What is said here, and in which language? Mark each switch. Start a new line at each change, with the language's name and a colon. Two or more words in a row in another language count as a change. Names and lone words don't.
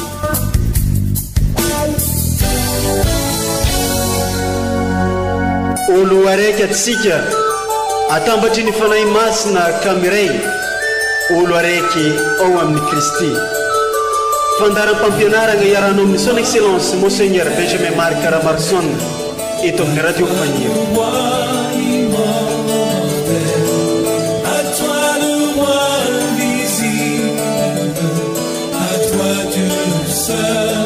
Malagasy: olo araiky atsika atambatry ny fanahy masina kamiray olo araiky ao amin'ny Kristy. Fandaram-pampianarana iaranao amin'ny
French: son excellence
Malagasy: Monseigneur Benjamin Marc Caramarson eto amin'ny radio Faniro.
French: À toi le roi invisible, à toi Dieu seul.